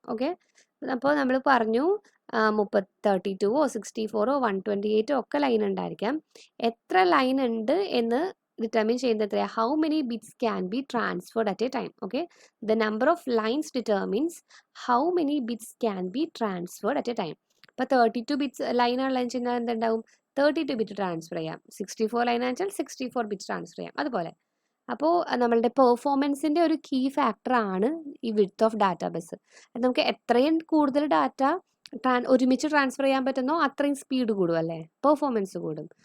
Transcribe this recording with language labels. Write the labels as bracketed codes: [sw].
[ml] Okay, അപ്പോൾ നമ്മൾ പറഞ്ഞു 32ഓ 64ഓ 128ഓ ഒക്കെ ലൈൻ ഉണ്ടായിരിക്കാം. എത്ര ലൈൻ ഉണ്ട് എന്ന് determine ചെയ്യുന്നത് എത്രയാ? [en] How many bits can be transferred at a time. Okay, the number of lines determines how many bits can be transferred at a time. [ml] അപ്പോൾ 32 ബിറ്റ്സ് ലൈനാണ് ലൈൻ ചെയ്യുന്നത്, എന്തുണ്ടാവും? 32 ബിറ്റ് ട്രാൻസ്ഫർ ചെയ്യാം. 64 ലൈൻ ആണെന്ന് വെച്ചാൽ 64 ബിറ്റ് ട്രാൻസ്ഫർ ചെയ്യാം. അതുപോലെ അപ്പോൾ നമ്മളുടെ പെർഫോമൻസിൻ്റെ ഒരു കീ ഫാക്ടർ ആണ് ഈ വിഡ്ത്ത് ഓഫ് ഡാറ്റാ ബസ്. നമുക്ക് എത്രയും കൂടുതൽ ഡാറ്റ ഒരുമിച്ച് ട്രാൻസ്ഫർ ചെയ്യാൻ പറ്റുന്നോ അത്രയും സ്പീഡ് കൂടും അല്ലേ, പെർഫോമൻസ് കൂടും.